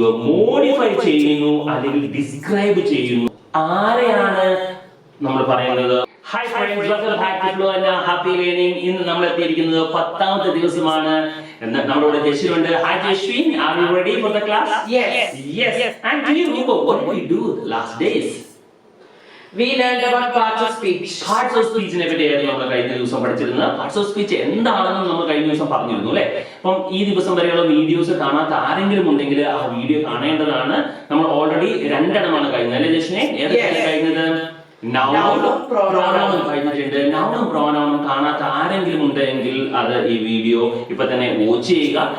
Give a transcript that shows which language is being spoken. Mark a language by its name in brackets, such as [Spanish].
[Malayalam] Modify ചെയ്യുന്നു അല്ലെങ്കിൽ describe ചെയ്യുന്നു. ആരെയാണ് നമ്മൾ പറയുന്നത്? [English] Hi friends, welcome back to flow and happy learning. [Malayalam] ഇന്ന് നമ്മൾ എത്തിയിരിക്കുന്നത് 10ാമത്തെ ദിവസമാണ്. നമ്മുടെ കൂടെ ജസ്വിൻ ഉണ്ട്. Hi Jaswin, [English] Are you ready for the class? Yes. And do you remember what did we do the last days? We learned about parts of speech. [Malayalam] Parts of speech നെ പറ്റിയായിരുന്നു നമ്മൾ കഴിഞ്ഞ ദിവസം പഠിച്ചിരുന്നത്. Parts of speech എന്താണെന്ന് നമ്മൾ കഴിഞ്ഞ ദിവസം പറഞ്ഞിരുന്നു അല്ലേ? അപ്പം ഈ ദിവസം വരെയുള്ള വീഡിയോസ് കാണാത്ത ആരെങ്കിലും ഉണ്ടെങ്കിൽ ആ വീഡിയോ കാണേണ്ടതാണ്. നമ്മൾ ഓൾറെഡി 2 എണ്ണമാണ് കഴിഞ്ഞത് അല്ലേ ജസ്വിനെ? ഏതൊക്കെയാണ് കഴിഞ്ഞത്? നൗണും പ്രോനൗണും കഴിഞ്ഞിട്ടുണ്ട്. നൗണും പ്രോനൗണും കാണാത്ത ആരെങ്കിലും ഉണ്ടെങ്കിൽ അത് ഈ വീഡിയോ ഇപ്പൊ തന്നെ വാച്ച് ചെയ്യുക.